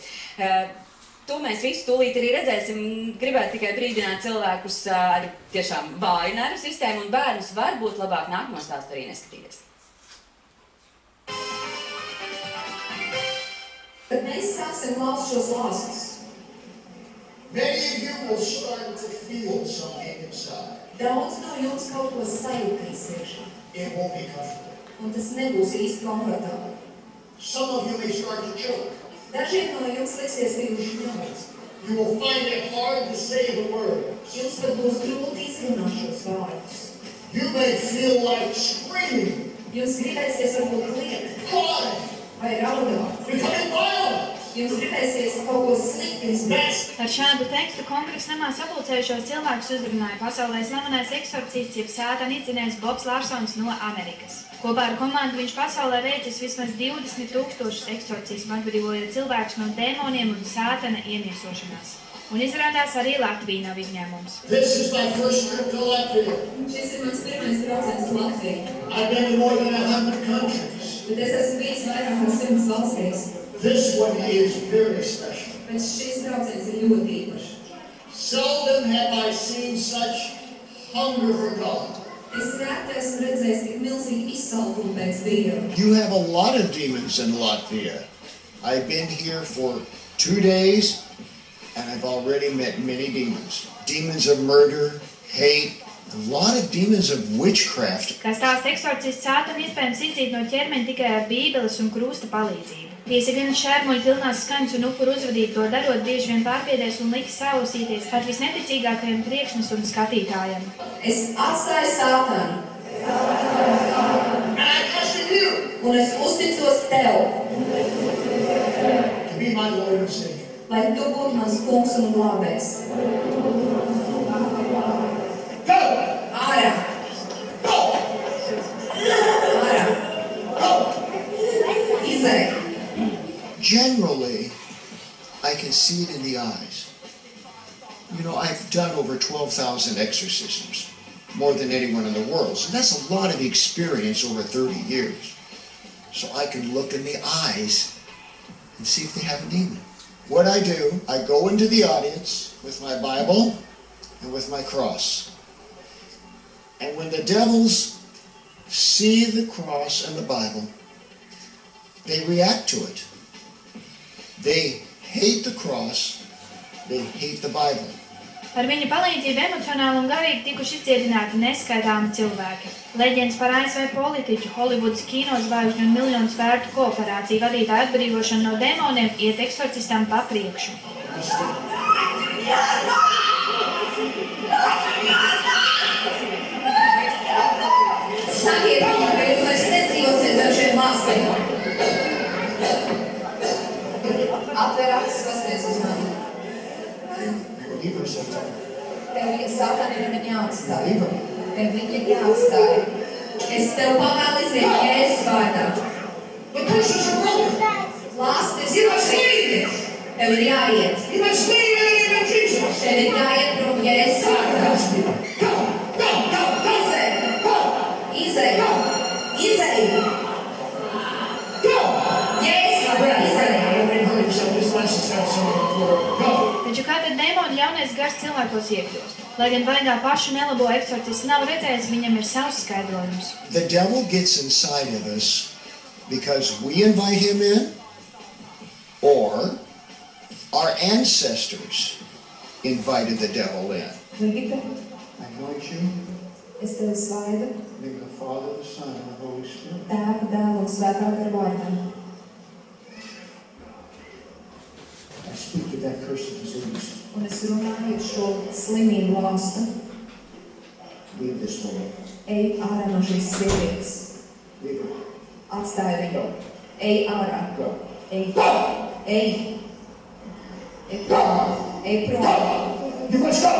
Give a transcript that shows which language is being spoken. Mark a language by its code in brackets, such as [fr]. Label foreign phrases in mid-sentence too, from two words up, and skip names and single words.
[lv] To mēs visu tūlīt arī redzēsim. Gribētu tikai brīdināt cilvēkus ar tiešām vāju nervu sistēmu un bērnus varbūt labāk nākamo stāstu arī neskatīties. Kad mēs sāksim klausīt šos lāstus, [en] many of you will start to feel something inside. [lv] daudz no jums kaut ko sajūtīs iekšā. [en] It won't be comfortable. [lv] Un tas nebūs īsti komfortabli. [en] Some of you may start to choke. [lv] Dažiem no jums liksies, ka jūs žņauc. [en] You will find it hard to say the words. [lv] Jums pat būs grūti izrunāt šos vārdus. [en] You may feel like screaming, [lv] Jums gribēsies varbūt kliegt [en] crying, [lv] vai raudāt. [en] becoming violent. [lv] Jums gribēsies kaut ko slikti izdarīt. Ar šādu tekstu kongresa namā sapulcējušos cilvēkus uzrunāja pasaulē slavenais eksorcists jeb sātana izdzinējs Bobs Larsons no Amerikas. Kopā ar komandu viņš pasaulē veicis vismaz 20,000 eksorcismu, atbrīvojot cilvēkus no dēmoniem un sātana iemiesošanās. Un izrādās arī Latvija nav izņēmums. [en] This is my first trip to Latvia. [lv] Šis ir mans pirmais brauciens uz Latviju. [en] I've been to more than 100 countries. [lv] Bet es esmu bijis vairāk kā 100 valstīs. [en] This one is very special. [lv] Bet šis brauciens ir ļoti īpašs. [en] Seldom have I seen such hunger for God. [lv] Es reti esmu redzējis tik milzīgi izsalkumu pēc Dieva. [en] You have a lot of demons in Latvia. I've been here for 2 days and I've already met many demons. Demons of murder, hate, a lot of demons of witchcraft. [lv] Kā stāsta eksorcists, sātanu iespējams izdzīt no ķermeņa tikai ar bībeles un krusta palīdzību. Tiesa gan šērmuļi pilnās skaņas un upuru uzvedību to darot bieži vien pārbiedēs un liks sausīties pat visneticīgākajiem priekšnesuma skatītājiem. Es atstāju sātanu. [en] And I trust in you [lv] Un es uzticos tev, [en] to be my Lord and Savior. [lv] lai tu būtu mans kungs un glābējs. [en] Go! [lv] Ārā! [en] Go! [lv] Ārā! [en] Go! [lv] Izej! [en] Generally, I can see it in the eyes. You know, I've done over 12,000 exorcisms, more than anyone in the world. So that's a lot of experience over 30 years. So I can look in the eyes and see if they have a demon. What I do, I go into the audience with my Bible and with my cross. And when the devils see the cross and the Bible, they react to it. They hate the cross, they hate the Bible. [lv] Ar viņa palīdzību emocionāli un garīgi tikuši izdziedināti neskaitāmi cilvēki. Leģendas par ASV politiķu, Holivudas kinozvaigžņu un miljonus vērtu kooperāciju vadītāju atbrīvošanu no demoniem iet eksorcistam pa priekšu. Sakiet viņam, ka jūs vairs nedzīvosiet ar šiem lāspējiem. Atver acis, pasties uz mani. [en] Leave her sometime. [lv] Tev viņa sātana ir jāatstāj. [en] Leave her. [lv] Tev viņa ir jāatstāj. Es tev pavēlu iziet Jēzus vārdā. [en] The curses are broken. [lv] Lāstis [en] You must leave. [lv] tev ir jāiet. [en] You must leave in the name of Jesus. [lv] Tev ir jāiet prom Jēzus vārdā. [en] Go, go, go, go. [lv] Izej! [en] Go, [lv] Izej! Izej! [en] go. [lv] Jēzus vārdā izej! [en] Nobody hurt himself. This last is someone on the floor. Go. [lv] Taču kā tad demoni ļaunais gars cilvēkos iekļūst? Lai gan vaigā pašu nelabo eksorcistu nav redzējis, viņam ir savs skaidrojums. [en] The devil gets inside of us because we invite him in, or our ancestors invited the devil in. Brigita, I anoint you, [lv] es tevi svaidu, [en] in the name of the Father, the Son, and the Holy Spirit. [lv] Tēva, Dēla un Svētā gara vārdā. [en] I speak to that cursed disease. [lv] Un es runāju šo slimību lāstu. [en] Leave this woman. [lv] Ej ārā no šīs sievietes. [en] Leave her. [lv] Atstāju viņu. Ej ārā. Ej. Ej. Ej prom. Ej prom. [en] You must go!